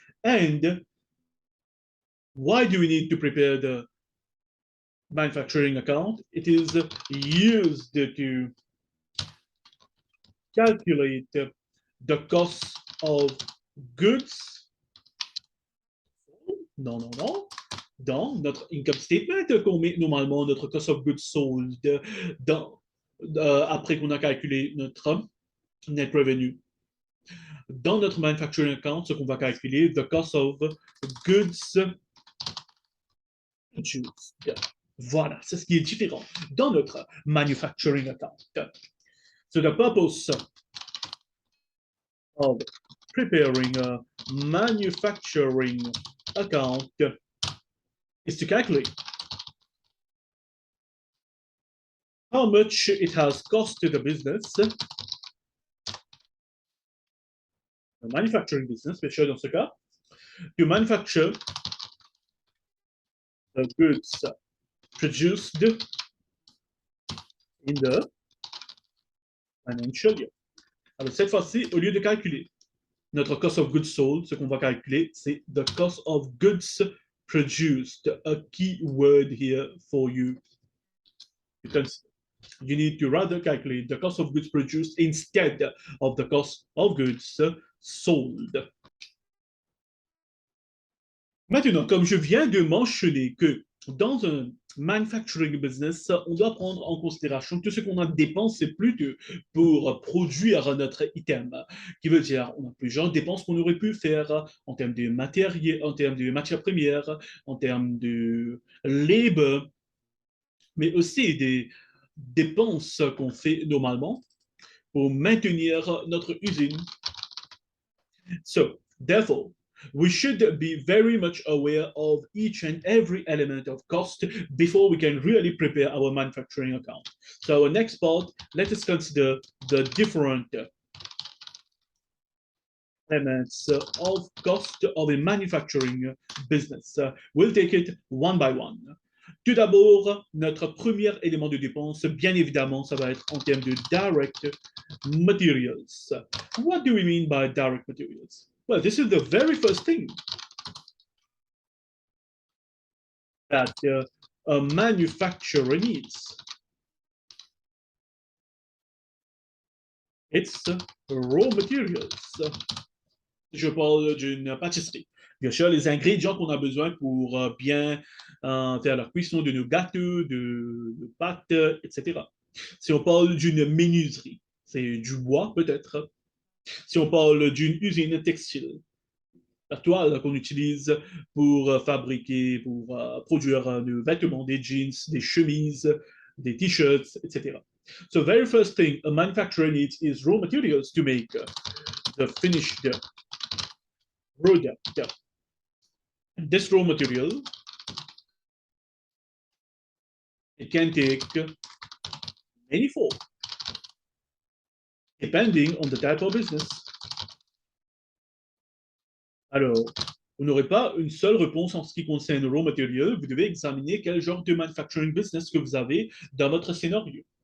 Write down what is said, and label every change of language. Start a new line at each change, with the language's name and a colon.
English: And why do we need to prepare the manufacturing account? It is used to calculate the cost of goods.
French: Dans notre income statement qu'on met normalement notre cost of goods sold après qu'on a calculé notre net revenue. Dans notre manufacturing account, ce qu'on va calculer, the cost of goods produced. Voilà, c'est ce qui est différent dans notre manufacturing account.
English: So the purpose of preparing a manufacturing account is to calculate how much it has cost to the business, the manufacturing business,
French: bien sûr dans ce cas,
English: to manufacture the goods produced in the financial year.
French: Alors cette fois-ci, au lieu de calculer notre cost of goods sold, ce qu'on va calculer, c'est
English: the cost of goods produced, a key word here for you to consider. You need to rather calculate the cost of goods produced instead of the cost of goods sold.
French: Maintenant, comme je viens de mentionner que dans un manufacturing business, on doit prendre en considération tout ce qu'on a dépensé plutôt pour produire notre item, qui veut dire on a plusieurs dépenses qu'on aurait pu faire en termes de matériel, en termes de matières premières, en termes de labor, mais aussi des dépenses qu'on fait normalement pour maintenir notre usine.
English: So, therefore, we should be very much aware of each and every element of cost before we can really prepare our manufacturing account. So our next part, let us consider the different elements of cost of a manufacturing business. We'll take it one by one.
French: Tout d'abord, notre premier élément de dépense, bien évidemment, ça va être en termes de direct materials.
English: What do we mean by direct materials? Well, this is the very first thing that a manufacturer needs. It's raw materials.
French: Je parle d'une pâtisserie. Bien sûr, les ingrédients qu'on a besoin pour bien faire la cuisson de nos gâteaux, de pâtes, etc. Si on parle d'une menuiserie, c'est du bois peut-être. Si on parle d'une usine textile, la toile qu'on utilise pour fabriquer, pour produire des vêtements, des jeans, des chemises, des t-shirts, etc.
English: So, very first thing a manufacturer needs is raw materials to make the finished product. This raw material, it can take many forms, depending on the type of business.
French: Alors, vous n'aurez pas une seule réponse en ce qui concerne raw material. Vous devez examiner quel genre de manufacturing business que vous avez dans votre scénario.